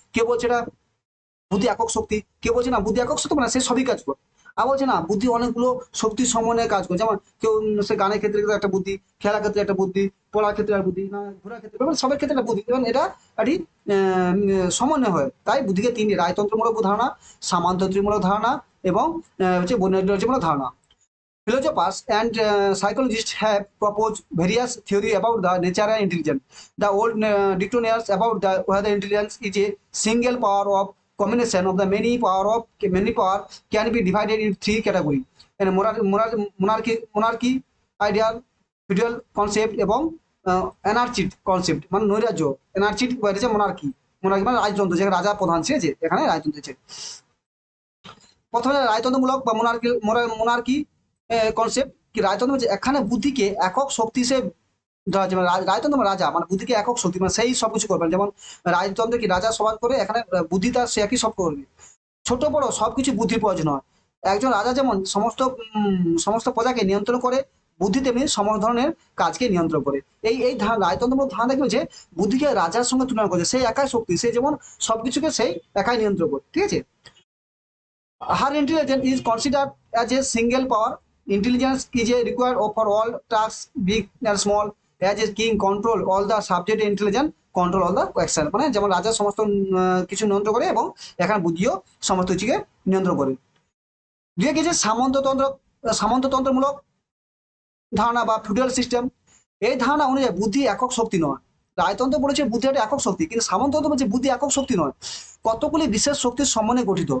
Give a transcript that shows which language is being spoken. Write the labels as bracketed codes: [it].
[bn] কেউ বলছে এটা বুদ্ধি একক শক্তি, কেউ বলছে না বুদ্ধি একক শক্তি মানে সে সবই কাজ করে, আর বলছে না বুদ্ধি অনেকগুলো শক্তির সমন্বয়ে কাজ করে। যেমন কেউ সে গানের ক্ষেত্রে একটা বুদ্ধি, খেলার ক্ষেত্রে একটা বুদ্ধি, পড়ার ক্ষেত্রে একটা বুদ্ধি, না ঘোরার ক্ষেত্রে, মানে সবার ক্ষেত্রে একটা বুদ্ধি, এবং এটা একটি সমন্বয় হয়। তাই বুদ্ধিকে তিনটি: রায়তন্ত্রমূলক ধারণা, সামান্তন্ত্রমূলক ধারণা এবং হচ্ছে বৈরাগ্যমূলক ধারণা। [en] Philosophers and psychologists have proposed various theories about the nature and intelligence. The old dictionaries about whether intelligence is a single power of combination of the many power can be divided in three categories: and monarchy, ideal, feudal concept এবং anarchist concept [bn] মানে নৈরাজ্য। anarchist বলছে monarchy, monarchy মানে রাজতন্ত্র, যেখানে রাজা প্রধান, ঠিক আছে, এখানে রাজতন্ত্র আছে। প্রথমে রাজতন্ত্রমূলক বা মোনার্কি কনসেপ্ট কি, রাজতন্ত্র হচ্ছে এখানে বুদ্ধিকে একক শক্তি হিসেবে ধরা হচ্ছে। মানে রাজতন্ত্র মানে রাজা, মানে বুদ্ধিকে একক শক্তি, মানে সেই সবকিছু করবেন। যেমন রাজতন্ত্রে কি রাজা সবার করে, এখানে বুদ্ধি তার সে একই সব করবে। ছোট বড় সবকিছু বুদ্ধির প্রয়োজন হয়। একজন রাজা যেমন সমস্ত প্রজাকে নিয়ন্ত্রণ করে, বুদ্ধি তেমনি সমস্ত ধরনের কাজকে নিয়ন্ত্রণ করে। এই রাজতন্ত্র ধারণা দেখবে যে বুদ্ধিকে রাজার সঙ্গে তুলনা করে, সেই একাই শক্তি, সে যেমন সবকিছুকে সেই একাই নিয়ন্ত্রণ করে, ঠিক আছে। [en] Her intelligence is considered as a single power. Intelligence is a required for all tasks, big and small. As a king control all the subject, intelligence control all the action. [bn] মানে যেমন রাজা সমস্ত কিছু নিয়ন্ত্রণ করে এবং এখানে বুদ্ধিও সমস্ত কিছুকে নিয়ন্ত্রণ করে। দুই কিছু সামন্ততন্ত্রমূলক ধারণা বা ফিউডাল সিস্টেম। এই ধারণা অনুযায়ী বুদ্ধি একক শক্তি নয়। রায়তন্ত্র বলেছে বুদ্ধি একটা একক শক্তি, কিন্তু সামন্ততন্ত্র বলছে বুদ্ধি একক শক্তি নয়, কতগুলি বিশেষ শক্তির সমন্বয়ে গঠিত।